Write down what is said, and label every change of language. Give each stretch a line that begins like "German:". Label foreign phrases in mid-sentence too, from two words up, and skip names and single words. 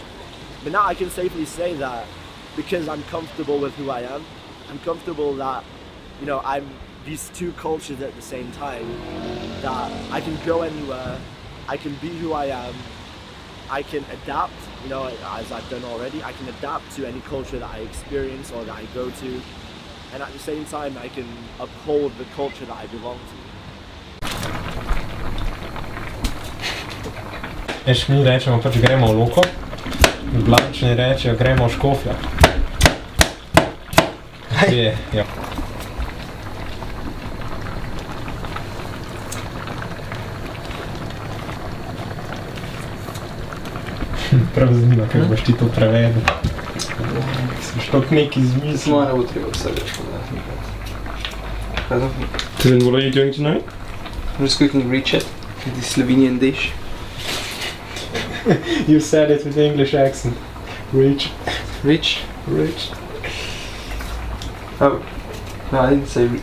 English: But now I can safely say that because I'm comfortable with who I am, I'm comfortable that, I'm these two cultures at the same time, that I can go anywhere, I can be who I am, I can adapt, as I've done already, I can adapt to any culture that I experience or that I go to. And at the same time, I can uphold the culture that I belong to.
Slovenian: Veš, mi rečemo gremo v Loko, Blagčani rečejo gremo v Škofjo. Ja. Prav zanima, kako boš ti to prevedel. Smiš toliko nekaj izmislil. Moja ne bo treba vse več povedati.
English: Then what are you doing tonight? I'm just cooking ricet, the Slovenian dish. You said it with the English accent. Rich. Oh, no, I didn't say.